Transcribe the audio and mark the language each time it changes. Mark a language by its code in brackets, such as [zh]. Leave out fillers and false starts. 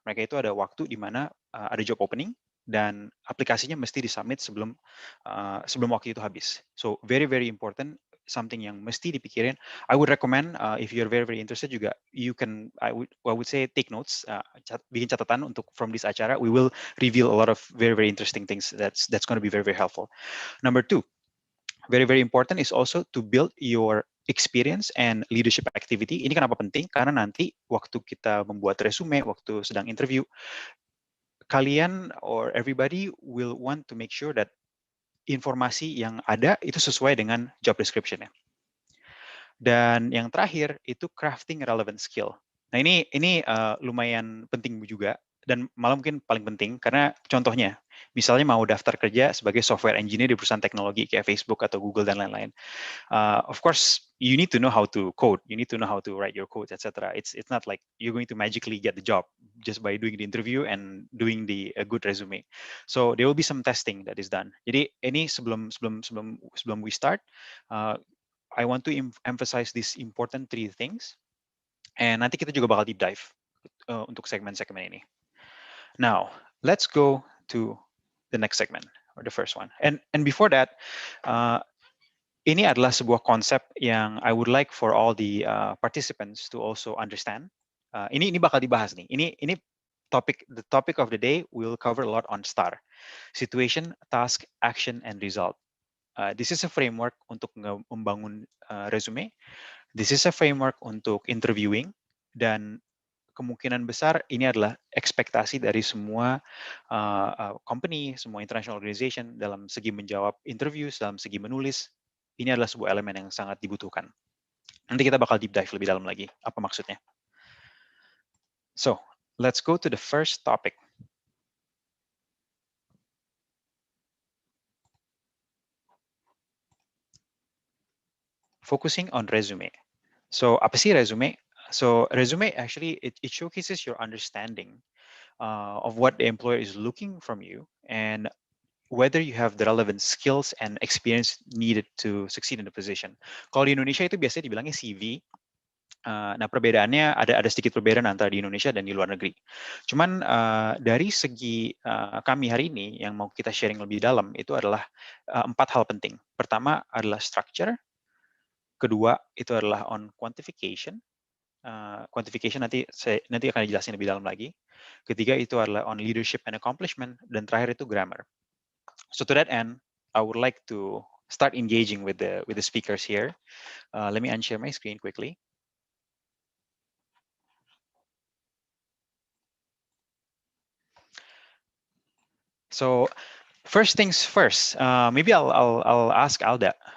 [id] Mereka itu ada waktu di mana ada job opening dan aplikasinya mesti disubmit sebelum waktu itu habis. [en] So very, very important, something [id] yang mesti dipikirin. [en] I would recommend if you're very, very interested juga, you can, I would say take notes, [id] bikin catatan untuk [en] from this acara. We will reveal a lot of very, very interesting things that's going to be very, very helpful. Number 2. Very, very important is also to build your experience and leadership activity. [id] Ini kenapa penting? Karena nanti waktu kita membuat resume, waktu sedang interview, kalian [en] or everybody will want to make sure that [id] informasi yang ada itu sesuai dengan job description-nya. Dan yang terakhir itu [en] crafting relevant skill. [id] Nah ini lumayan penting juga dan malah mungkin paling penting karena contohnya misalnya mau daftar kerja sebagai software engineer di perusahaan teknologi kayak Facebook atau Google dan lain-lain. [en] Of course, you need to know how to code. You need to know how to write your code, etc. It's not like you're going to magically get the job just by doing the interview and doing a good resume. So there will be some testing that is done. [id] Jadi ini sebelum [en] we start, I want to emphasize these important 3 things. [id] And nanti kita juga bakal deep dive untuk segmen-segmen ini. [en] Now, let's go to the next segment or the first one. And before that, [id] ini adalah sebuah konsep yang [en] I would like for all the participants to also understand. [id] Ini bakal dibahas nih. [en] Ini the topic of the day will cover a lot on STAR: situation, task, action, and result. This is a framework [id] untuk membangun resume. [en] This is a framework [id] untuk interviewing, dan kemungkinan besar ini adalah ekspektasi dari semua company, semua international organization dalam segi menjawab interviews, dalam segi menulis. Ini adalah sebuah elemen yang sangat dibutuhkan. Nanti kita bakal deep dive lebih dalam lagi, apa maksudnya. [en] So, let's go to the first topic. Focusing on resume. So, [id] apa sih resume? [en] So, resume actually, it showcases your understanding of what the employer is looking from you and whether you have the relevant skills and experience needed to succeed in the position. [id] Kalau di Indonesia itu biasanya dibilangnya CV. Nah, perbedaannya ada sedikit perbedaan antara di Indonesia dan di luar negeri. Cuman dari segi kami hari ini yang mau kita sharing lebih dalam itu adalah 4 hal penting. Pertama adalah structure. Kedua itu adalah on quantification. Quantification nanti akan dijelasin lebih dalam lagi. Ketiga itu adalah [en] on leadership and accomplishment, [id] dan terakhir itu grammar. [en] So to that end, I would like to start engaging with the speakers here. Let me unshare my screen quickly. So first things first, maybe I'll ask Alda.